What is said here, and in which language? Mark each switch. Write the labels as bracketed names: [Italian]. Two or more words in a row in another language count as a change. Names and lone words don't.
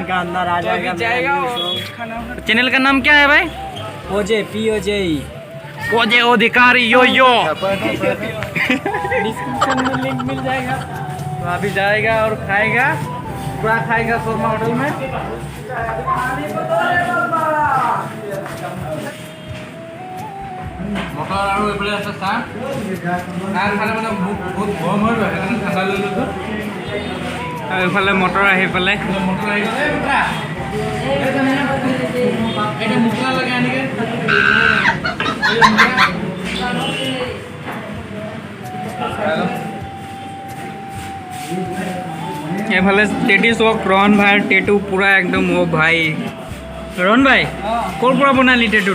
[Hindi] का अंदर आ तो अभी जाएगा और खाना चैनल का नाम क्या है भाई? ओजे POJ ओजे अधिकारी यो यो। डिस्क्रिप्शन में लिंक मिल जाएगा। तो अभी जाएगा और खाएगा, पूरा खाएगा शर्मा होटल में। [Assamese] মটৰ আৰু এইফালে আছে চাহ। চাহ খালে মানে বহুত গৰম হৈ যায়, সেইকাৰণে ঠাণ্ডা লৈ লৈছোঁ। আৰু এইফালে মটৰ আহি পেলাই মটৰ আহি গ'লে এটা মুখলা লাগে আনিকে এইফালে টেটু চক ৰহন ভাইৰ টেটু পুৰা একদম অ' ভাই ৰহন ভাই ক'ৰ পৰা বনালি টেটুটো